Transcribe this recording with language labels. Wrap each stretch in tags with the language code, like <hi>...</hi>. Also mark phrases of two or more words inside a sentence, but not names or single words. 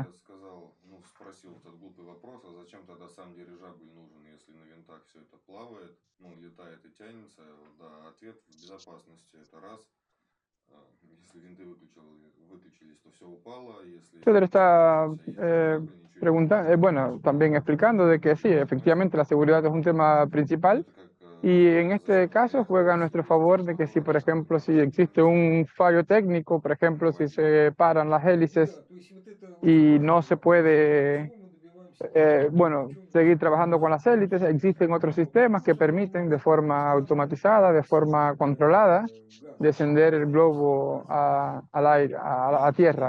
<ru>я сказал, ну, спросил этот глупый вопрос, а зачем тогда сам дирижабль нужен, если на винтах все это плавает, ну, летает и тянется? Да, ответ в безопасности, это раз. Если винты выключились, то все упало, если</ru> <es>Pedro está</es> <ru>есть дирижабль, ничего не упало.</ru> <es>bueno, también explicando de que sí, efectivamente la seguridad es un tema principal</es> <ru>Это как</ru> <es>y en</es> <ru>сказать,</ru> <es>este</es> <ru>зачем</ru> <es>caso juega a nuestro favor de que si, por ejemplo, si existe un fallo técnico, por ejemplo, si se paran las hélices y no se puede, bueno, seguir trabajando con las hélices, existen otros sistemas que permiten de forma automatizada, de forma controlada, descender el globo al aire, a tierra.</es>